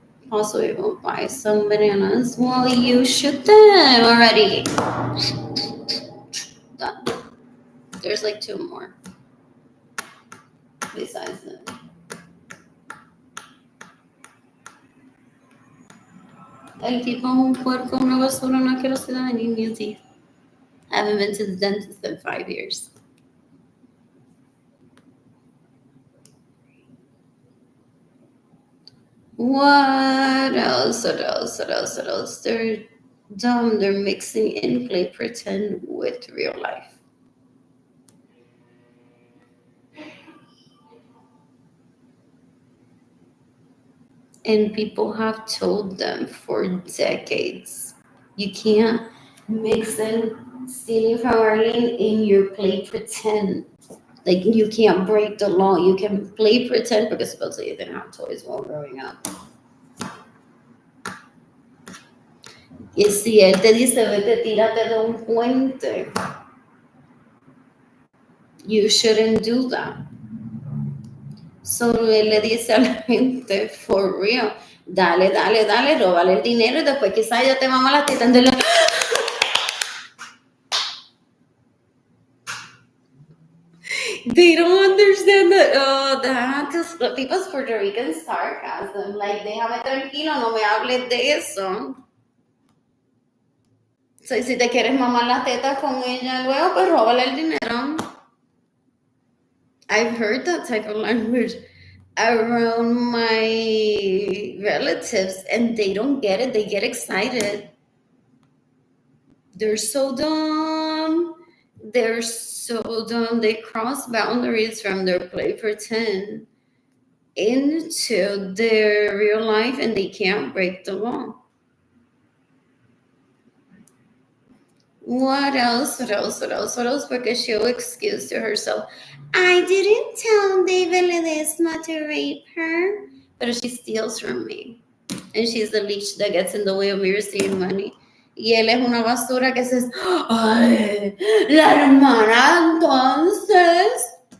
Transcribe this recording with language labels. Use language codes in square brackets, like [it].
[en] Also, we will buy some bananas. Well, you shoot them already. Done. There's like two more besides them. [es] El tipo es un puerco, una basura, una asquerosidad en New Zealand. [en] I haven't been to the dentist in 5 years. What else? What else? What else? What else? They're dumb. They're mixing in play pretend with real life. And people have told them for decades, you can't mix in stealing from Arlene in your play pretend. Like you can't break the law. You can play pretend because supposedly you didn't have toys while growing up. [es] Y si él te dice, vete, tírate de un puente, [en] you shouldn't do that. [es] Solo él le dice a la gente, [en] for real, [es] dale, dale, dale, róbale el dinero y después quizás ella te mama la teta. [en] Entonces, they don't understand that. Oh, that's people's Puerto Rican sarcasm. [es] Like, déjame tranquilo, no me hables de eso. So, si te quieres mamar las tetas con ella luego, pues róbale el dinero. [en] I've heard that type of language around my relatives and they don't get it. They get excited. They're so dumb. They're so dumb. They cross boundaries from their play pretend into their real life and they can't break the law. What else? What else? What else? What else? Because she'll excuse to herself. I didn't tell David Ledesma to rape her, but she steals from me. And she's the leech that gets in the way of me receiving money. [es] Y él es una basura que says, ay, la hermana entonces.